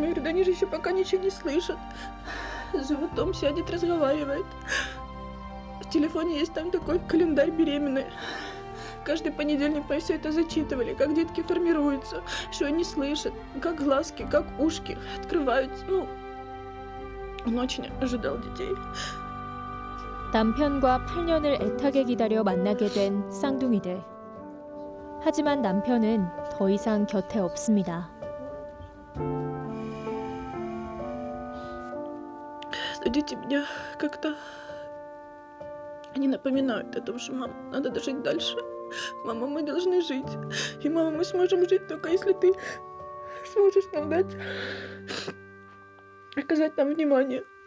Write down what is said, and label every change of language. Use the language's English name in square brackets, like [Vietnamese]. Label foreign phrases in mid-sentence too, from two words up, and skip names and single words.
[Russian] Я говорю, да они же еще пока ничего не слышат. С животом сядет, разговаривает. В телефоне есть там такой календарь беременной. Каждый понедельник мы все это зачитывали, как детки формируются, что они слышат, как глазки, как ушки открываются. Ну, он очень ожидал детей. [Korean] 남편과 8년을 애타게 기다려 만나게 된 쌍둥이들. 하지만 남편은 더 이상 곁에 없습니다. [Russian] Но дети меня как-то... Они напоминают о том, что, мама, надо дожить дальше. Мама, мы должны жить. И, мама, мы сможем жить только если ты сможешь нам дать, оказать нам внимание.